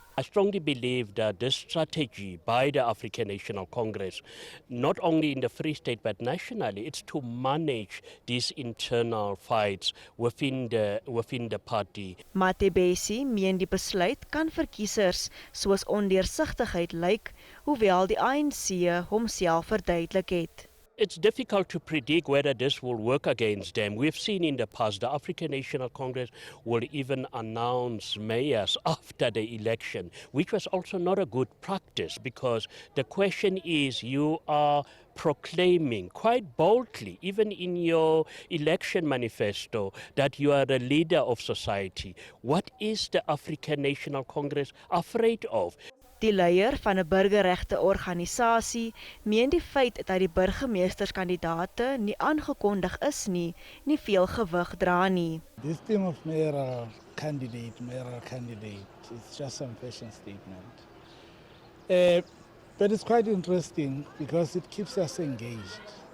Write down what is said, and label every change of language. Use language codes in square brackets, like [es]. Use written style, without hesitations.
[en] I strongly believe that this strategy by the African National Congress, not only in the Free State but nationally, it's to manage these internal fights within the party. [af] Matebesi meen die besluit kan vir kiesers soos ondeursigtigheid lyk, hoewel die ANC homself verduidelik het. [en] It's difficult to predict whether this will work against them. We've seen in the past the African National Congress will even announce mayors after the election, which was also not a good practice, because the question is you are proclaiming quite boldly, even in your election manifesto, that you are a leader of society. What is the African National Congress afraid of? [af] Die leier van 'n burgerregte organisasie meen die feit dat die burgemeesterskandidaate nie aangekondig is nie veel gewig dra nie. [en] This thing of mayoral candidate, it's just some fashion statement. But it's quite interesting because it keeps us engaged.